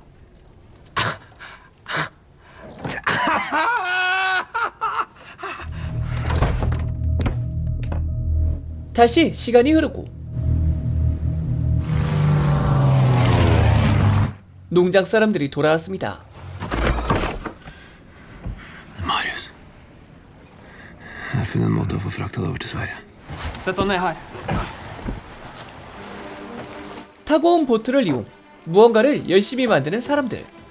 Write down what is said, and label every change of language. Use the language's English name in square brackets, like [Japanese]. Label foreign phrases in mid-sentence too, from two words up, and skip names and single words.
[Korean] 다시 시간이 흐르고 농장 사람들이 돌아왔습니다. [Norwegian] Marius. Jeg har funnet en måte å få frakta det over til Sverige. Sett deg ned her. [Korean] 타고 온 보트를 이용 무언가를 열심히 만드는 사람들.